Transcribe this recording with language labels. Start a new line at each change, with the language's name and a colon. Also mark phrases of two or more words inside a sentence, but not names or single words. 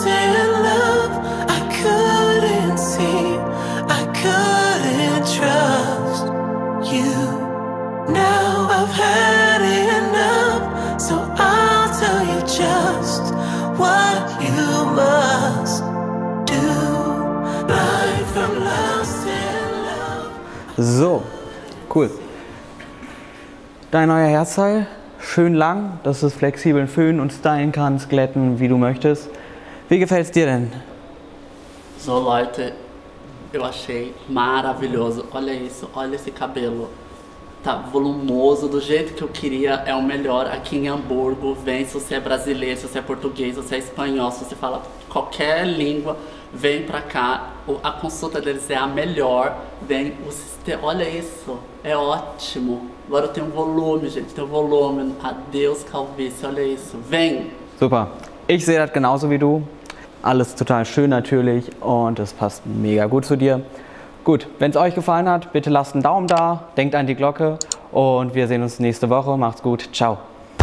English: in love, I couldn't see, I couldn't trust you. Now I've had enough, so I'll tell you just what you must do. Blind from lost in love. So, cool.
German: Dein neuer Hairstyle, schön lang, dass du es flexibel föhnen und stylen kannst, glätten, wie du möchtest. Wie gefällt es dir denn? So, Leute,
Portuguese: eu achei maravilhoso. Olha isso, olha esse cabelo. Tá volumoso, do jeito que eu queria, é o melhor aqui em Hamburgo. Vem, se você é brasileiro, se você é português, se você é espanhol, se você fala qualquer língua, vem pra cá. A consulta deles é a melhor. Vem, o sistema, olha isso, é ótimo. Agora eu tenho um volume, gente, tem um volume. Adeus calvície, olha isso, vem!
German: Super. Ich sehe das genauso wie du. Alles total schön natürlich und es passt mega gut zu dir. Gut, wenn es euch gefallen hat, bitte lasst einen Daumen da, denkt an die Glocke und wir sehen uns nächste Woche. Macht's gut, ciao!